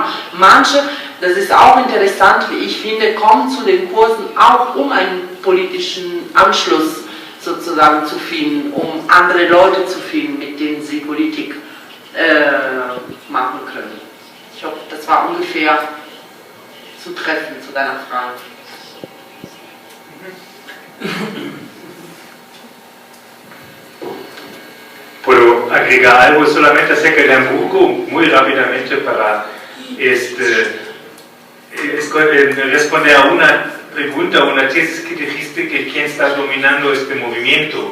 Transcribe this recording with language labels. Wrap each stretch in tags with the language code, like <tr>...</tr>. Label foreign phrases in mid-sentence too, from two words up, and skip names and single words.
<de>Manche, das ist auch interessant, wie ich finde, kommen zu den Kursen auch, um einen politischen Anschluss sozusagen zu finden, um andere Leute zu finden, mit denen sie Politik machen können. Ich hoffe, das war ungefähr zu treffen zu deiner Frage.</de> <es>Puedo agregar algo solamente acerca de Hamburgo, muy rápidamente, para responder a una pregunta, una tesis que dijiste, que quién está dominando este movimiento.</es>